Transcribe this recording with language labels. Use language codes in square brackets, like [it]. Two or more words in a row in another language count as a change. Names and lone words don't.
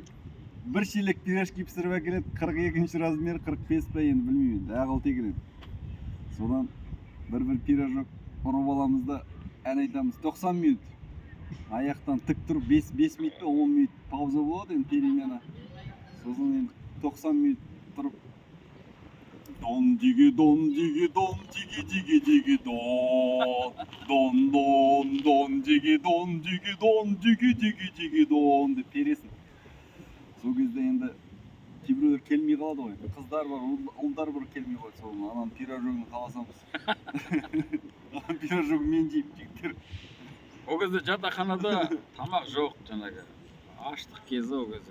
[kk] Бір шелек пирожки пісіріп әкеледі, 42-ші размер, 45 па енді білмеймін енді, ағыл тегіледі. Содан бір пирожок ұрып аламыз да ән айтамыз 90 минут. Аяқтан тік тұрып 5 минут па 10 минут пауза болады енді перемена. Сосын енді 90 минут тұрып дон диги дон диги дон диги диги диги дон дон дон дон диги дон диги дон диги диги диги дон деп бересің. Сол кезде енді кейбіреулер келмей қалады ғой. Қыздар бар, ұлдар бар келмей қойды. Сол анан пирожогын қаласамыз. Анан пирожогын мен жеймін жігіттер. Ол кезде жатақханада тамақ жоқ, жаңағы аштық кезі ол кезде.